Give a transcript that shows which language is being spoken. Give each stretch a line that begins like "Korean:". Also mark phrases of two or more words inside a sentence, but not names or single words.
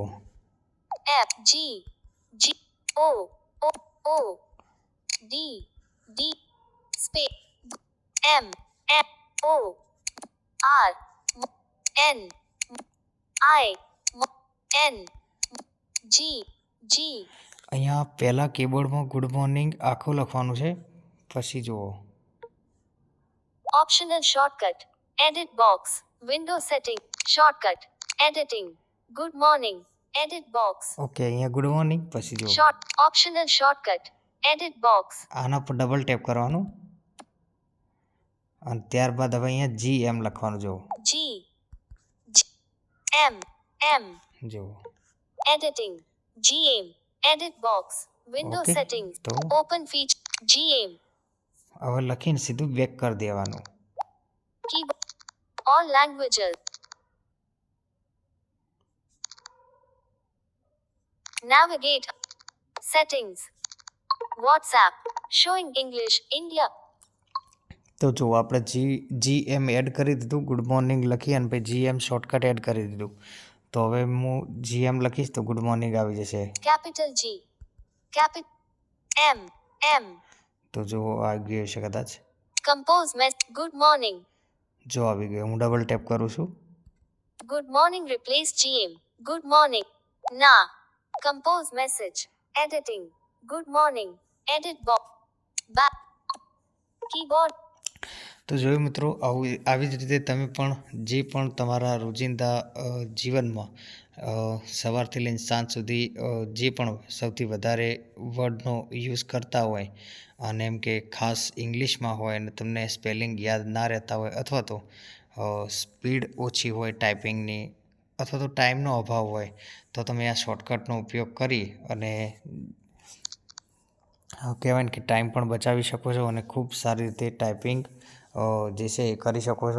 English: F G G O O O D D space M M O R N I N G G.
Gujarati: અહીંયા પહેલાં કીબોર્ડમાં
English: good morning
Gujarati: આખું લખવાનું છે. પછી જુઓ.
English: Optional shortcut. Edit box. Window setting. Shortcut. Editing. Good morning. Edit box.
Gujarati: ઓકે, અહીંયા
English: good morning.
Gujarati: પછી જુઓ.
English: Optional shortcut. Edit box.
Gujarati: આના પર ડબલ ટેપ કરવાનું અને ત્યારબાદ હવે અહીંયા GM લખવાનું. જુઓ.
English: G M M.
Gujarati: જુઓ.
English: Editing. GM. Edit box. Window Okay. settings.
Gujarati: તો
English: Open feature. GM.
Gujarati: હવે લખીને સીધું બેક કરી દેવાનું.
English: Keyboard. All languages. Navigate. Settings. WhatsApp. Showing English. India.
Gujarati: તો જો આપણે GM એડ કરી દીધું,
English: good morning
Gujarati: લખી અને પછી GM શોર્ટકટ એડ કરી દીધું. તો હવે હું GM લખીશ તો
English: good morning
Gujarati: આવી જશે.
English: Capital G. Capital M M.
Gujarati: તો જો આવી ગયું છે કદાચ.
English: Compose good morning.
Gujarati: જો આવી ગયું. હું ડબલ ટેપ કરું છું.
English: Good morning replace GM. Good morning. Na. Compose message. Editing. Good morning. Edit box. Back. Keyboard.
Gujarati: તો જોયું મિત્રો, આવી જ રીતે તમે પણ જે પણ તમારા રોજિંદા જીવનમાં સવારથી લઈને સાંજ સુધી જે પણ સૌથી વધારે વર્ડનો યુઝ કરતા હોય અને એમ કે ખાસ ઇંગ્લિશમાં હોય અને તમને સ્પેલિંગ યાદ ના રહેતા હોય અથવા તો સ્પીડ ઓછી હોય ટાઈપિંગની અથવા તો ટાઈમનો અભાવ હોય તો તમે આ શોર્ટકટનો ઉપયોગ કરી અને કહેવાય ને કે ટાઈમ પણ બચાવી શકો છો અને ખૂબ સારી રીતે ટાઈપિંગ જે છે એ કરી શકો છો.